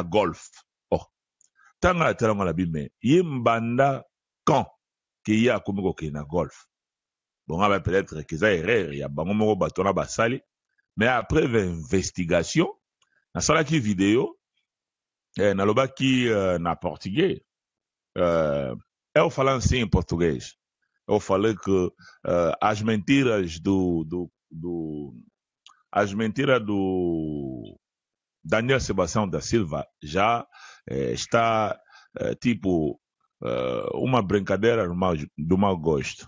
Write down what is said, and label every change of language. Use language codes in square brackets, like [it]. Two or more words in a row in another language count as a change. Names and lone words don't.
[ln] golf tanga na talango na bime ye mbanda quand ke ye akomi kokende na golf bon nga [fr] peut-être que [ln] eza erreur ya bango moko bato wana basali [fr] mais après investigation [ln] nasalaki video nalobaki na portugais [pt] eu falando sim em português eu falei que as mentiras as mentiras do Daniel Sebastião da Silva já está tipo uma brincadeira do mau gosto.